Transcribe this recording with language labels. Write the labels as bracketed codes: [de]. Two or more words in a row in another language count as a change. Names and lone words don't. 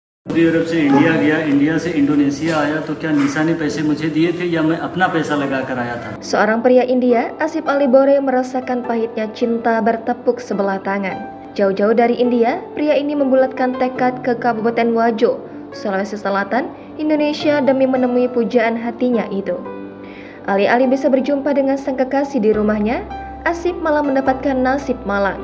[hi] सऊदी अरब से इंडिया गया, इंडिया से इंडोनेशिया आया, तो क्या निशा ने पैसे मुझे दिए थे या मैं अपना पैसा लगा कर आया था? [id] Seorang pria India, Asif Ali Bore, merasakan pahitnya cinta bertepuk sebelah tangan. Jauh-jauh dari India, pria ini membulatkan tekad ke Kabupaten Wajo, Sulawesi Selatan, Indonesia demi menemui pujaan hatinya itu. Alih-alih bisa berjumpa dengan sang kekasih di rumahnya, Asif malah mendapatkan nasib malang.